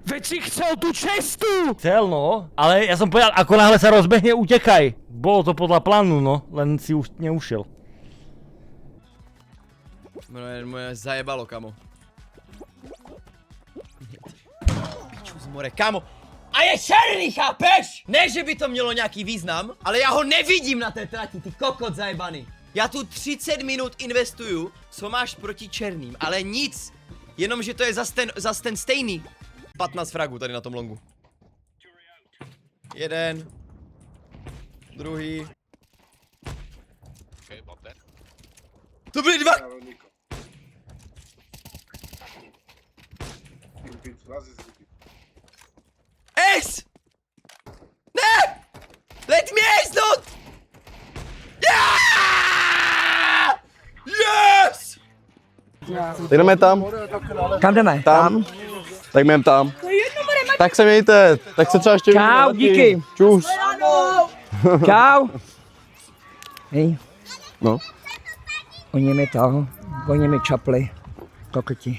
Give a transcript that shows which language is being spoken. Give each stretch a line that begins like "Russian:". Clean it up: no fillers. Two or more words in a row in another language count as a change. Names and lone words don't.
Slovak: Veď si chcel tú cestu! Chcel no, ale ja som povedal, ako náhle sa rozbehne, utekaj. Bolo to podľa plánu no, len si už neušiel. Moje zajebalo, kamo. Piču z more, kamo.
Czech: A je černý, chápeš? Ne, že by to mělo nějaký význam, ale já ho nevidím na té trati, ty kokot zajebaný. Já tu 30 minut investuju, co máš proti černým, ale nic. Jenom, že to je zas ten stejný. 15 fragů tady na tom longu. Jeden. Druhý. To byly dva. Ace! Ne!
English: Let me ace, dude! Yeah! Yes!
Czech: Tak jdeme tam. Kam jdeme? Tam. Tak jdeme tam. Tak se mějte. Tak se třeba ještě... Čau, díky. Čus. Čau. Hej, No. oni mi čapli. Kokoti.